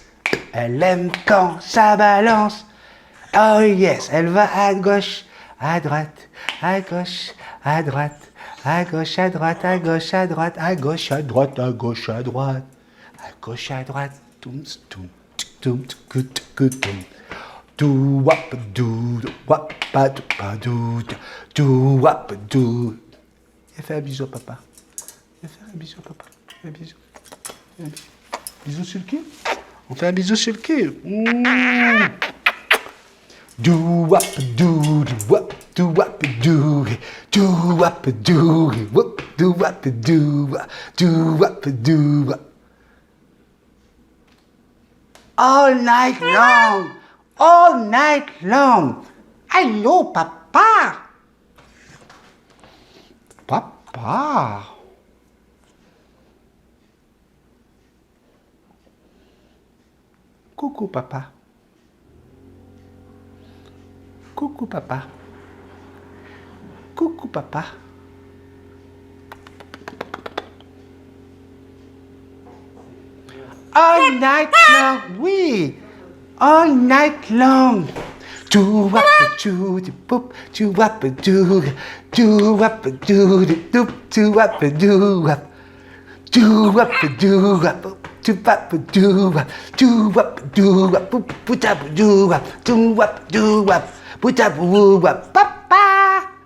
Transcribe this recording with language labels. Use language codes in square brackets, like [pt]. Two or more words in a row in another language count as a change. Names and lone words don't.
[fr] Elle aime quand ça balance. [en] Oh yes! [fr] Elle va à gauche, à droite, à gauche, à droite, à gauche, à droite, à gauche, à droite, à gauche, à droite, à gauche, à droite, à gauche, à droite. Toum, toum, toum, toum, toum, toum. Do wap do wap pa do wap do. Viens faire un bisou à papa. Viens faire un bisou à papa. Un bisou. Un bisou. Bisou sur le cul. On fait un bisou sur le cul. Do wap do wap do wap do wap do wap do wap do wap do wap. [en] All night long. All night long. [fr] Allô, papa? Papa? Coucou, papa. Coucou, papa. Coucou, papa. [en] All night long, oui. All night long. Do wap do the boop, do wap do wap do the doop, do wap do wap, do wap do wap, do wap do wap, do wap do wap, put up do wap, do wap do wap, put up wap, papa.